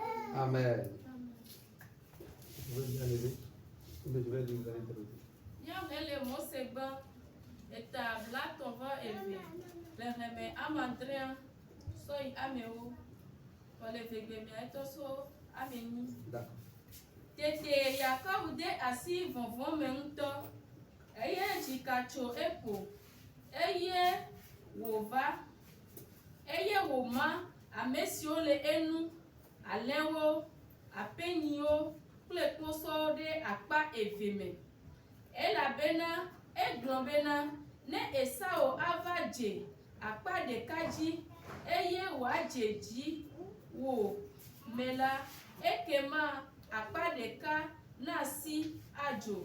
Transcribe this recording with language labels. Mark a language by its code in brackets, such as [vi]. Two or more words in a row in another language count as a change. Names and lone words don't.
[fr] Amen. Vous pouvez bien lever. Je vais vous interroger. D'accord. [ee] Tete Yakob de asi vovon me ŋutɔ eye dzika tso eƒo eye wòva eye wòma ame siwo le enu alẽwo aƒenyiwo kple kposɔwo ɖe akpa eve me elabena egblɔ bena ne Esau ava dze akpa ɖeka dzi eye wòadze dzi wò me la ekema akpa ɖeka na si adzo.